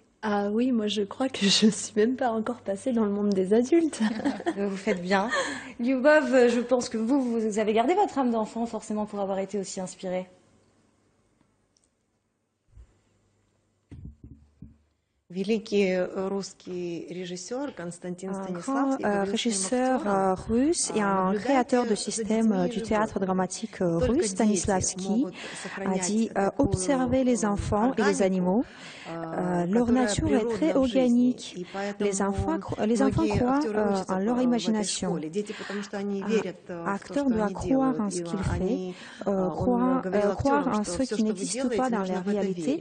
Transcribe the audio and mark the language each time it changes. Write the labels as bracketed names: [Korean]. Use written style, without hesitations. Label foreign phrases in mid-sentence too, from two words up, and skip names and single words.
[French] Ah oui, moi je crois que je suis même pas encore passée dans le monde des adultes. Vous faites bien. Lyubov, je pense que vous avez gardé votre âme d'enfant forcément pour avoir été aussi inspiré. [Russian] Великий русский режиссер Константин [French] Un grand [Russian] Станиславский был русским [French] régisseur [Russian] актером. [French] russe et un créateur de système du théâtre dramatique russe, Stanislavski, a dit observez les enfants et les animaux. Leur nature est très organique. Les enfants croient en leur imagination. Un acteur doit croire en ce qu'il fait, croire en ce qui n'existe pas dans la réalité.